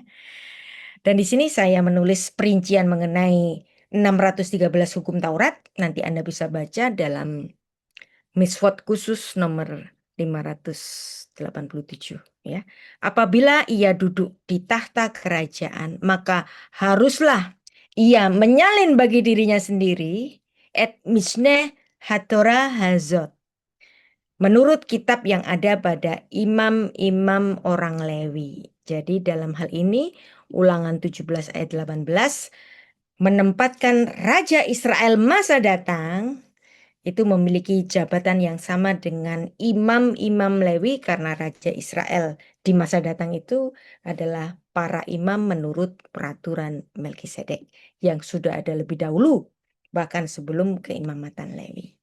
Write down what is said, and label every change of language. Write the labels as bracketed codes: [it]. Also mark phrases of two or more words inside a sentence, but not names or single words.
[id] Dan di sini saya menulis perincian mengenai 613 hukum Taurat. Nanti Anda bisa baca dalam Miswot khusus nomor 587, ya. Apabila ia duduk di tahta kerajaan, maka haruslah ia menyalin bagi dirinya sendiri [he] את משנה התורה הזאת, [id] menurut kitab yang ada pada imam-imam orang Lewi. Jadi dalam hal ini Ulangan 17 ayat 18 menempatkan Raja Israel masa datang itu memiliki jabatan yang sama dengan imam-imam Lewi, karena Raja Israel di masa datang itu adalah para imam menurut peraturan Melkisedek yang sudah ada lebih dahulu, bahkan sebelum keimamatan Lewi.